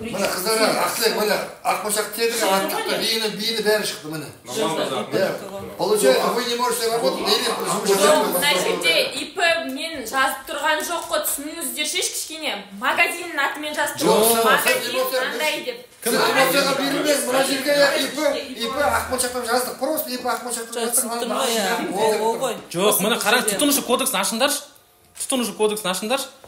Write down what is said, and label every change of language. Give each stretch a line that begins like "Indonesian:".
Kazakh: Міне қыздар, Ақлек, міне Ақмошақ деді, аттықты, биіні бәрі шықты міне.
Russian: Получается, вы не можете работать, или
Kazakh: Мына жерде ИП мен жазып тұрған жоқ қой, түсініңіздерші кішкене. Магазиннің атымен жазып тұрған. Магазин қандай деп. Кім эмоцияға берілмес, мына жерге ИП Ақмошақтан жаздық, просто ИП Ақмошақтан жаздық. Ол ғой. Жоқ, міне қараңыз, тұтынушы кодексын ашыңдаршы. Тұтынушы кодексын ашыңдаршы.